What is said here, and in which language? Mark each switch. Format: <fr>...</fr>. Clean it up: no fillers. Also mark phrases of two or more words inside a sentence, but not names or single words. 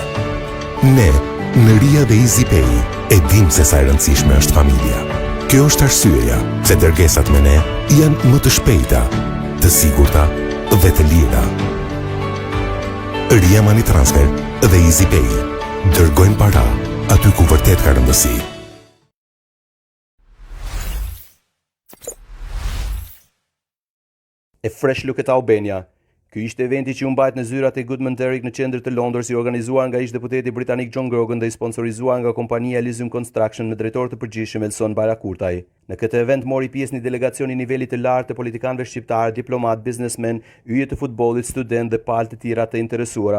<sq>Ne, në Ria dhe EasyPay, e dim se sa e rëndësishme është familja. Kjo është arsyeja se dërgesat me ne janë më të shpejta, të sigurta dhe të lira. Ria Money Transfer dhe EasyPay dërgojnë para aty ku vërtet ka rëndësi.</sq> <en>A fresh look at Albania.</en> <sq>Ky ishte eventi që u mbajt në zyrat e Goodman Derrick në qendër të Londrës, i organizuar nga ish-deputeti britanik John Grogan dhe i sponsorizuar nga kompania Elysium Construction me drejtor të përgjithshëm Elson Bayrakurtaj. Në këtë event mori pjesë një delegacion i nivelit të lartë të politikanëve shqiptar, diplomat, biznesmen, yje të futbollit, student dhe palë të tjera të interesuara.</sq>